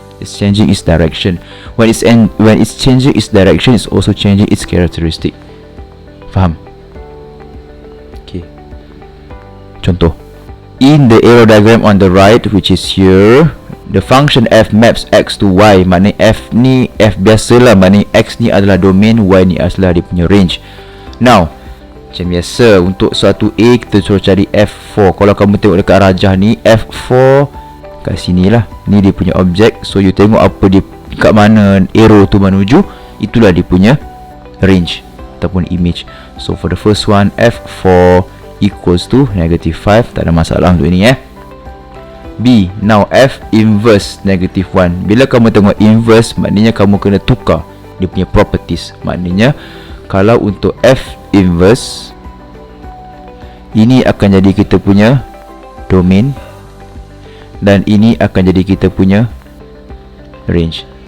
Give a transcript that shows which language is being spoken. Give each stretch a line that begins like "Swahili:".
English: It's changing its direction. When it's changing its direction, it's also changing its characteristic.
Malay: Faham?
English: Okay,
Malay: contoh.
English: In the arrow diagram on the right, which is here, the function f maps x to y.
Malay: Maknanya f ni f biasa lah, maknanya x ni adalah domain, y ni adalah dia punya range.
English: Now,
Malay: macam biasa untuk suatu a kita suruh cari f4. Kalau kamu tengok dekat rajah ni, f4 kat sini lah. Ni dia punya objek.
English: So you
Malay: tengok apa dia, kat mana arrow tu menuju, itulah dia punya range ataupun image.
English: So for the first one, f4 equals to -5.
Malay: Tak ada masalah untuk ini B.
English: Now
Malay: f inverse -1. Bila kamu tengok inverse, maknanya kamu kena tukar dia punya properties. Maknanya kalau untuk f inverse, ini akan jadi kita punya domain, dan ini akan jadi kita punya range.